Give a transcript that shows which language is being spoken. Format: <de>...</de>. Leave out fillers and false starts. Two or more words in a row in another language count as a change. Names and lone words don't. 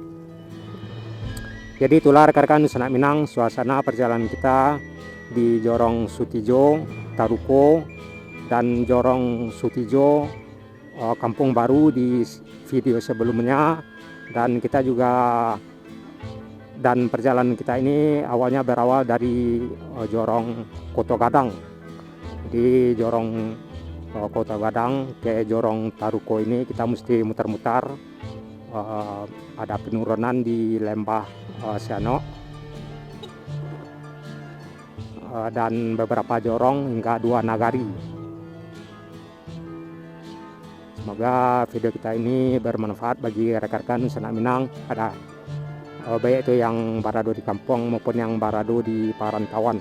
<id>Jadi itulah rekan-rekan Sanak Minang suasana perjalanan kita di Jorong Sutijo Taruko dan Jorong Sutijo Kampung Baru di video sebelumnya. Dan kita juga, dan perjalanan kita ini awalnya berawal dari Jorong Koto Gadang. Di Jorong Koto Gadang ke Jorong Taruko ini kita mesti muter-muter, ada penurunan di lembah Siano dan beberapa jorong hingga 2 nagari. Semoga video kita ini bermanfaat bagi rekan-rekan Sanak Minang, ada baik itu yang barado di kampung maupun yang barado di perantauan.</id>